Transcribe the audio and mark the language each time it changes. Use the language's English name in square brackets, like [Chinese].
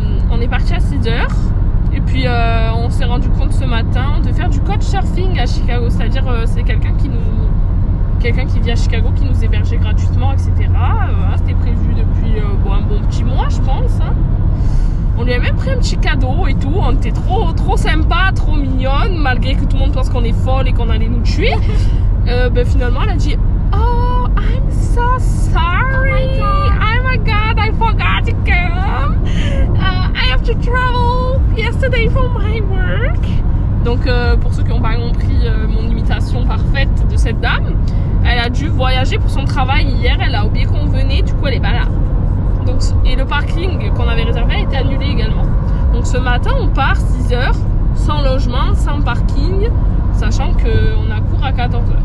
[French] On est parti à 6h et puis on s'est rendu compte ce matin de faire du couchsurfing à Chicago, c'est-à-dire c'est quelqu'un qui vit à Chicago qui nous hébergeait gratuitement, etc. C'était prévu depuis un bon petit mois, je pense, hein. On lui a même pris un petit cadeau et tout, on était trop sympa, trop mignonne, malgré que tout le monde pense qu'on est folle et qu'on allait nous tuer. Finalement elle a dit [English] "Oh, I'm so sorry. Oh my god, I forgot to come. I have to travel yesterday for my work." [French] Donc pour ceux qui n'ont pas compris mon imitation parfaite de cette dame, elle a dû voyager pour son travail hier, elle a oublié qu'on venait, du coup elle est pas là. Donc, et le parking qu'on avait réservé a été annulé également. Donc ce matin on part 6h, sans logement, sans parking, sachant qu'on a cours à 14h.